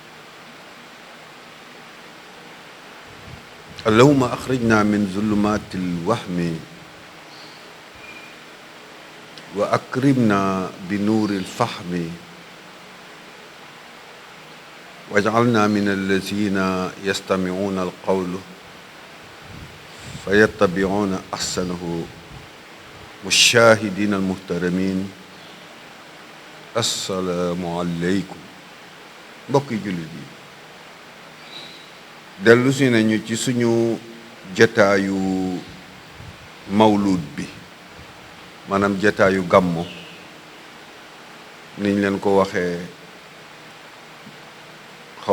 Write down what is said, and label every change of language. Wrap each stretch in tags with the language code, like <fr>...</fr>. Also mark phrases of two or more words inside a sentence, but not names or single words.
<ar>اللهم أخرجنا من ظلمات الوهم وأكرمنا بنور الفهم واجعلنا من الذين يستمعون القول فيتبعون أحسنه. مشاهدين المحترمين السلام عليكم.</ar> <wo>mbokki jullit yi dellu si nañu ci suñu jataayu mawlud bi maanaam jataayu gàmmo niñ leen ko waxee xaw</wo>